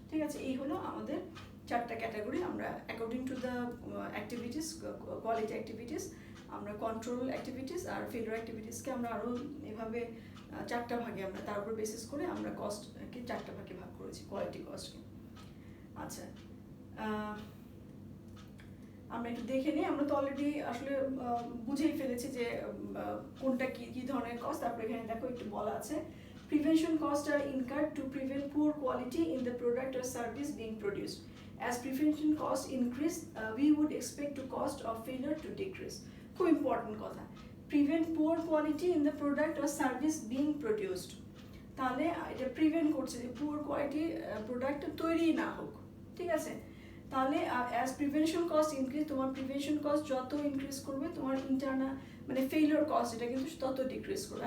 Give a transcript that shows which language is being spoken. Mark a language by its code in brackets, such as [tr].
[bn] ঠিক আছে, এই হলো আমাদের 4টা ক্যাটাগরি। আমরা [en] according to the activities, [bn] quality activities, আমরা কন্ট্রোল অ্যাক্টিভিটিস আর ফেলিওর অ্যাক্টিভিটিসকে আমরা আরও এভাবে 4টা ভাগে, আমরা তার উপর বেসিস করে আমরা কস্টকে 4টা ভাগে ভাগ করেছি, কোয়ালিটি কস্টকে। আচ্ছা, আমরা একটু দেখে নিই। আমরা তো অলরেডি আসলে বুঝেই ফেলেছি যে কোনটা কি ধরনের কস্ট। তারপরে এখানে দেখো একটু বলা আছে, [en] prevention costs are incurred to prevent poor quality in the product or service being produced. As prevention costs increase, we would expect the cost of failure to decrease. [bn] খুব ইম্পর্টেন্ট কথা, [en] prevent poor quality in the product or service being produced, [bn] তাহলে এটা prevent করছে যে poor quality product তৈরি না হোক। ঠিক আছে, তাহলে [en] as prevention cost increase, [bn] তোমার প্রিভেনশন কস্ট যত ইনক্রিজ করবে তোমার ইন্টারনাল মানে ফেইলিওর কস্ট এটা কিন্তু তত ডিক্রিজ করবে।